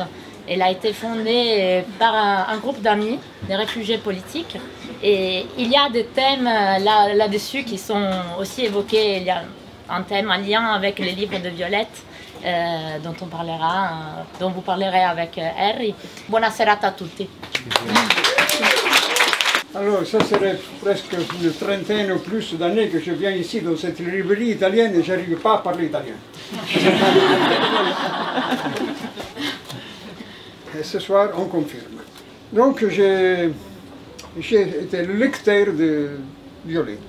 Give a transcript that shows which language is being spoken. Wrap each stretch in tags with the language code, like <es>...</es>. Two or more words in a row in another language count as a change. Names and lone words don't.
<fr>Elle a été fondée par un groupe d'amis, des réfugiés politiques. Et il y a des thèmes là-dessus qui sont aussi évoqués. Il y a un thème, un lien avec les livres de Violette, dont vous parlerez avec Henri.</fr> <it>Buona serata a tutti.</it> <fr>Alors, ça serait presque une trentaine ou plus d'années que je viens ici dans cette librairie italienne et je n'arrive pas à parler italien. Et ce soir, on confirme. Donc, j'ai été le lecteur de Violette.</fr>